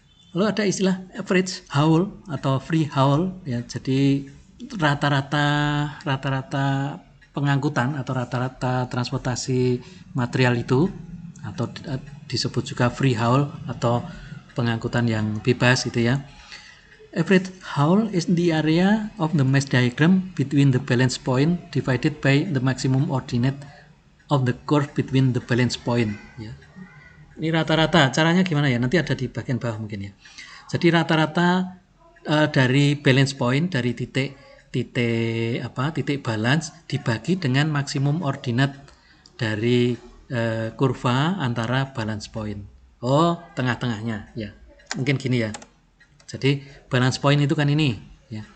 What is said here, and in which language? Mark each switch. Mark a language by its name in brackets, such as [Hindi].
[Indonesian] Lalu ada istilah average haul atau free haul ya. Jadi rata-rata pengangkutan atau rata-rata transportasi material itu atau disebut juga free haul atau pengangkutan yang bebas gitu ya. [English] Average haul is the area of the mesh diagram between the balance point divided by the maximum ordinate of the curve between the balance point ya. [Indonesian] Ini rata-rata, caranya gimana ya? Nanti ada di bagian bawah mungkin ya. Jadi rata-rata dari balance point, dari titik balance dibagi dengan maksimum ordinate dari kurva antara balance point. Oh, tengah-tengahnya ya. Mungkin gini ya. Jadi balance point itu kan ini ya.